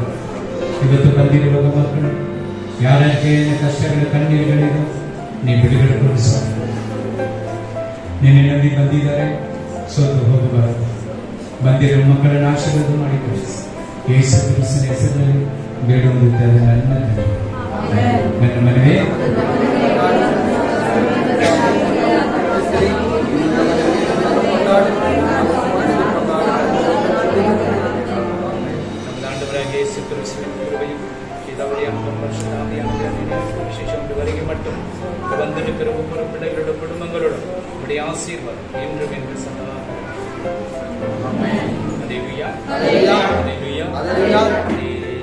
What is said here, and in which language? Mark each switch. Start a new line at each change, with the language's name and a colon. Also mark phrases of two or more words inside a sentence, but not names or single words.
Kannada: ಇವತ್ತು ಬಂದಿರುವ ಮಕ್ಕಳು ಯಾರಕ್ಕೆ ಕಷ್ಟಗಳ ಕಣ್ಣೀರುಗಳಿದೆ, ನೀ ಬಿಡುಗಡೆ ಕೊಡು ಸ್ವಾಮಿ. ನಿನ್ನಲ್ಲಿ ಬಂದಿದ್ದಾರೆ, ಸೋತು ಹೋಗಬಾರದು. ಬಂದಿರುವ ಮಕ್ಕಳನ್ನು ಆಶೀರ್ವಾದ ಮಾಡಿ ಕಳಿಸಿ. ಯೇಸು ಕ್ರಿಸ್ತನ ಹೆಸರಿನಲ್ಲಿ ಬೇಡುವುದಿದ್ದರೆ ನನ್ನ ಮನವೇ.
Tamil: வரைக்கும் மட்டும் வந்திருக்கிற ஒவ்வொரு பிள்ளைகளோட குடும்பங்களோட உடைய ஆசீர்வாதம் என்றும் என்று சொன்னார்.